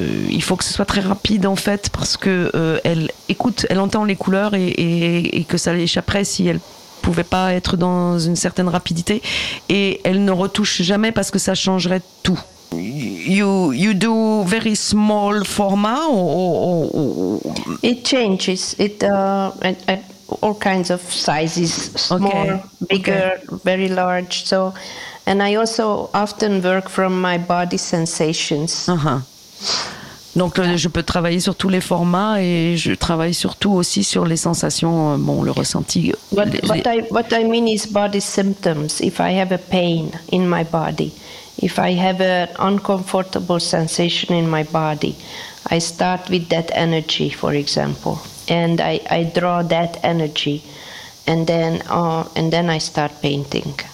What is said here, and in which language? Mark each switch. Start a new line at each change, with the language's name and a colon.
French: Il faut que ce soit très rapide en fait, parce que elle écoute, elle entend les couleurs et que ça l'échapperait si elle pouvait pas être dans une certaine rapidité, et elle ne retouche jamais parce que ça changerait tout.
English: You do very small format or it changes it at all kinds of sizes, small, okay, bigger, okay, very large. So, and I also often work from my body sensations. Uh-huh.
French: Donc je peux travailler sur tous les formats et je travaille surtout aussi sur les sensations, bon, le ressenti.
English: What I mean is body symptoms. If I have a pain in my body, if I have an uncomfortable sensation in my body, I start with that energy, for example, and I draw that energy, and then I start painting.